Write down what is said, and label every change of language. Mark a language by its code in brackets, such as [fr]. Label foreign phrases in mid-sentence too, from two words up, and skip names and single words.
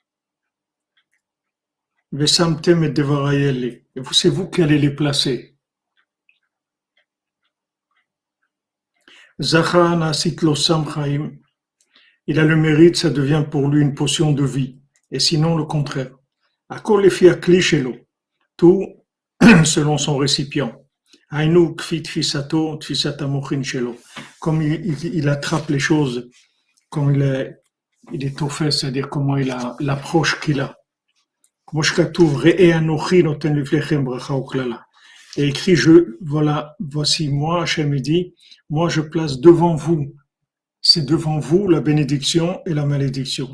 [he] ושמתם את דבריאלה. [fr] C'est vous qui allez les placer. [he] זכה נעשית לו סם חיים. [fr] Il a le mérite, ça devient pour lui une potion de vie. Et sinon, le contraire. [he] הכל לפי הכלי שלו. [fr] Tout selon son récipient. [he] היינו כפי תפיסתו, תפיסת המוחין שלו. [fr] Comme il attrape les choses, comme il est au fait, c'est-à-dire comment il a l'approche qu'il a. Et écrit, voici moi, Hachem dit, moi je place devant vous, c'est devant vous la bénédiction et la malédiction.